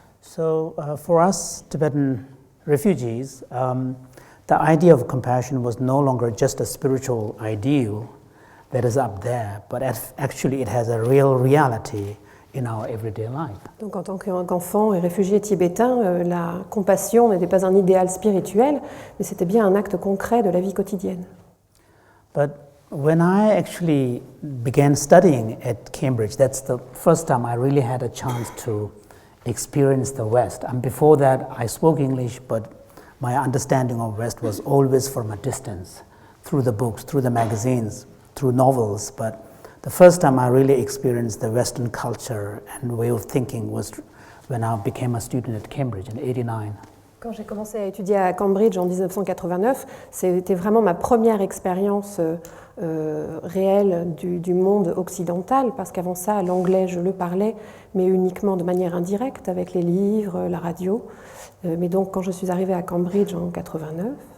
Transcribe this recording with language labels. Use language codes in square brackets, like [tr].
[en] So for us Tibetan refugees, the idea of compassion was no longer just a spiritual ideal that is up there, but actually it has a real reality in our everyday life. [fr] Donc en tant qu'enfant et réfugié tibétain, la compassion n'était pas un idéal spirituel, mais c'était bien un acte concret de la vie quotidienne. [en] But when I actually began studying at Cambridge, that's the first time I really had a chance to experience the West. And before that, I spoke English, but my understanding of West was always from a distance, through the books, through the magazines, through novels. But the first time I really experienced the Western culture and way of thinking was when I became a student at Cambridge in 1989. [fr] Quand j'ai commencé à étudier à Cambridge en 1989, c'était vraiment ma première expérience réelle du monde occidental, parce qu'avant ça, l'anglais, je le parlais, mais uniquement de manière indirecte, avec les livres, la radio. Mais donc, quand je suis arrivée à Cambridge en 89...